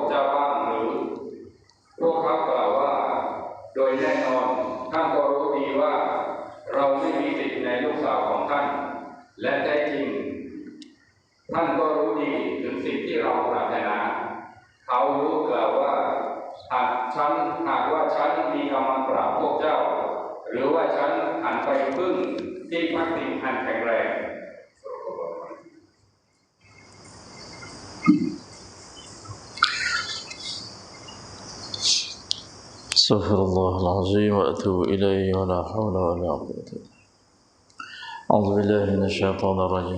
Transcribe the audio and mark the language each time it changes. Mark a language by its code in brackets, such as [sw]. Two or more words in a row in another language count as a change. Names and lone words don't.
[th] เจ้าบ้างหรือพวกเขากล่าวว่าโดยแน่นอนท่านก็รู้ดีว่าเราไม่มีสิทธิ์ในลูกสาวของท่านและแท้จริงท่านก็รู้ดีถึงสิ่งที่เราปรารถนาเขารู้กล่าวว่าหากว่าฉันมีกำลังปราบพวกเจ้าหรือว่าฉันหันไปพึ่งที่พักพิงอันแข็งแรง [ar] استغفر الله العظيم وأتوب إليه ولا حول ولا قوة. أعوذ بالله من الشيطان الرجيم.